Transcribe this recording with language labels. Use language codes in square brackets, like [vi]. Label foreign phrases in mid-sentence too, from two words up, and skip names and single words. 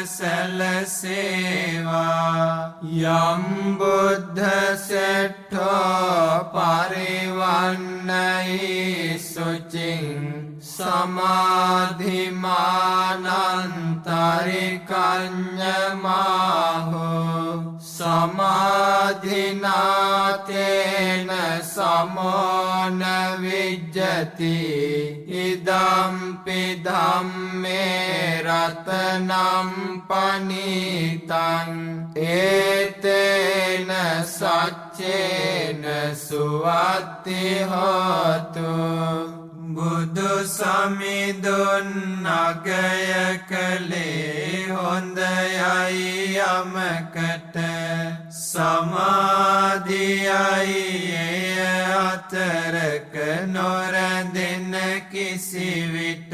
[pi] සැලසේවා යම් බුද්ධ සෙට්ඨෝ පරිවන්නය යයි සුචින් සමාධිමානන්තරිකඤ්ඤමාහෝ සමාධිනාතේන සමෝන විජ්ජති ඉදම්පි ධම්මේ රතනම් පනිතං ඒතේන සච්චේන සුවත්ති හෝතු [si] බුදු සමිඳුන් අගය කළේ හොඳයයි යමකට සමාධියයි එය අතරක නොරැඳෙන කිසිවිට